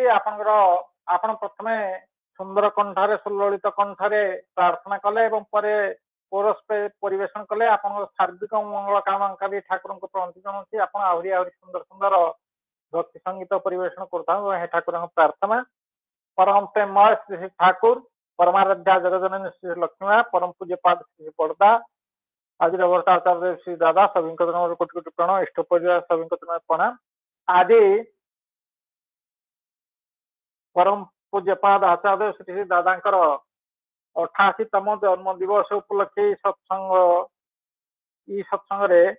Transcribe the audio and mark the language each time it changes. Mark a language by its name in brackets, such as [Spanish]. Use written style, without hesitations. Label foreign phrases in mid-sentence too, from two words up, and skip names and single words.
[Odia] ଆପଣ ପ୍ରଥମେ ସୁନ୍ଦର କଣ୍ଠରେ, ସୁଲଳିତ କଣ୍ଠରେ ପ୍ରାର୍ଥନା କଲେ ଏବଂ ପରେ କୋରସ ପରିବେଷଣ କଲେ। ଆପଣଙ୍କର ସାର୍ବିକ ମଙ୍ଗଳ କାମନା ଠାକୁରଙ୍କୁ ପ୍ରଣତି ଜଣାଉଛି। ଆପଣ ଆହୁରି ଆହୁରି ସୁନ୍ଦର ସୁନ୍ଦର ଭକ୍ତି ସଙ୍ଗୀତ ପରିବେଷଣ କରୁଥାଉ। ହେ ଠାକୁରଙ୍କ ପ୍ରାର୍ଥନା। [Hindi] परम प्रेममय श्री श्री ठाकुर, परमाराध्या जगजननी श्री लक्ष्मी, परम पूज्य पाद श्री बड़दा, आज आचार्य श्री दादा, सभी कोटि कोटि प्रणाम, इष्ट परिवार सभी प्रणाम। आज परम पूज्य पाद आचार्य श्री श्री दादा 88तम जन्म दिवस उपलक्षे सत्संग